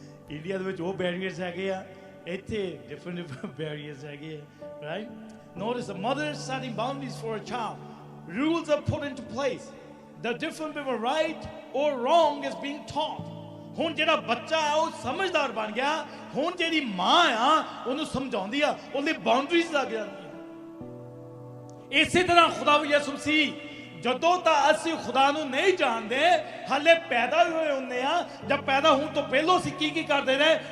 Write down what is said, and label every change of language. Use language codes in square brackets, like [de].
[pa] India ਦੇ ਵਿੱਚ ਉਹ ਬੈਰੀਅਰਸ ਹੈਗੇ ਆ, ਇੱਥੇ ਡਿਫਰੈਂਟ ਬੈਰੀਅਰਸ ਹੈਗੇ ਆ. Right? [en] Notice the mother is setting boundaries for a child. Rules are put into place. The difference between right or wrong is being taught. [pa] ਹੁਣ ਜਿਹੜਾ ਬੱਚਾ ਆ ਉਹ ਸਮਝਦਾਰ ਬਣ ਗਿਆ. ਹੁਣ ਜਿਹੜੀ ਮਾਂ ਆ ਉਹਨੂੰ ਸਮਝਾਉਂਦੀ ਆ, ਉਹਦੀ ਬਾਉਂਡਰੀਜ਼ ਲੱਗ ਜਾਂਦੀਆਂ. ਇਸੇ ਤਰ੍ਹਾਂ ਖੁਦਾਵੰਦ ਯਿਸੂ ਮਸੀਹ ਜਦੋਂ ਤਾਂ ਅਸੀਂ ਖੁਦਾ ਨੂੰ ਨਹੀਂ ਜਾਣਦੇ, ਹਾਲੇ ਪੈਦਾ ਹੋਏ ਹੁੰਦੇ ਆ, ਜਾਂ ਪੈਦਾ ਹੋਣ ਤੋਂ ਪਹਿਲਾਂ ਅਸੀਂ ਕੀ ਕਰਦੇ ਰਹੇ?